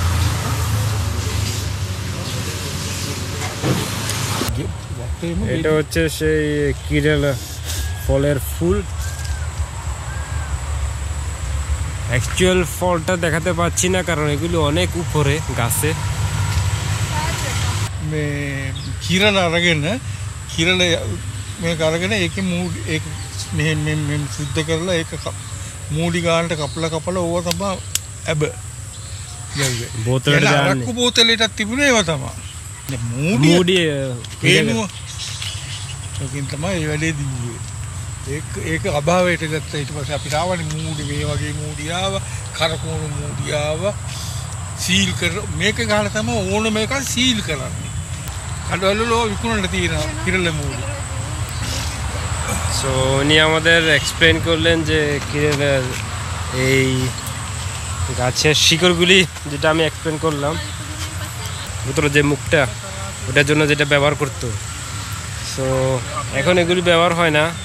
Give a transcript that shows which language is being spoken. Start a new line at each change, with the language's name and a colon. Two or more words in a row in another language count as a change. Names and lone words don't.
Bangla: এটা হচ্ছে সেই কিরেলা ফলের ফুল। অ্যাকচুয়াল ফলটা দেখাতে পাচ্ছি না কারণ এগুলো অনেক উপরে গাছে।
Sinhala: Kirala අරගෙන Kirala මේක අරගෙන ඒකේ මූඩ් ඒක මෙහෙම සුද්ධ කරලා ඒක මූඩි ගානට කපලා ඕවා තමයි ඇබ යන්නේ බෝතලට දාන්නේ. අරක්කු බෝතලෙටත් තිබුණේ ඒවා තමයි. මූඩි ඒනුව ඒකෙන් තමයි ඒ වැඩේ දින්නේ. ඒක අභාවයට ගත්තා. ඊට පස්සේ අපිට ආවනේ මූඩි මේ වගේ මූඩි ආවා, කරකෝණු මූඩි ආවා. සීල් කර මේක ගහලා තමයි ඕන මේක සීල් කරන්නේ. කඩවල විකුණන්න තියෙනවා කිරලා මූඩි.
Bangla: সো উনি আমাদের এক্সপ্লেন করলেন যে কিরেলার এই গাছের শিকড়গুলি, যেটা আমি এক্সপ্লেন করলাম, ভিতরে যে মুখটা ওটার জন্য যেটা ব্যবহার করতো। সো এখন এগুলি ব্যবহার হয় না,